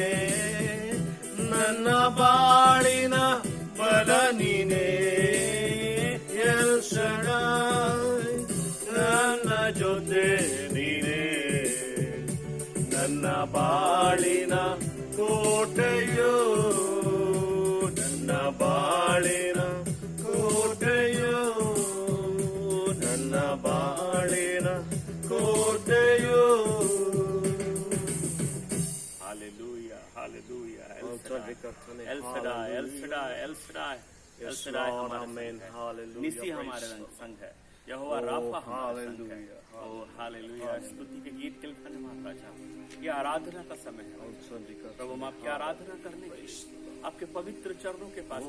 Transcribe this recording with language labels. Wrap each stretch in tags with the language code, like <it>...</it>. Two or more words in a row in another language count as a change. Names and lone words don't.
<kn>ನನ್ನ ಬಾಳಿನ ಬಲ ನೀನೇ ಎಲ್ ಶಡಾಯ್ ನನ್ನ ಜೊತೆ ನೀನೇ ನನ್ನ ಬಾಳಿನ ಕೋಟೆಯು ನನ್ನ ಬಾಳಿನ ಕೋಟೆಯು ನನ್ನ ಬಾಳಿನ ಕೋಟೆಯು</kn> <hi>हालेलुया हालेलुया एल शडाय एल शडाय एल शडाय एल शडाय हमारे निसी हमारे संग है यहोवा राफा हमारे संग है ओ हालेलुया स्तुति के गीत के लिए धन्यवाद राजा ये आराधना का समय है प्रभु हम आपकी आराधना करने के आपके पवित्र चरणों के पास</hi>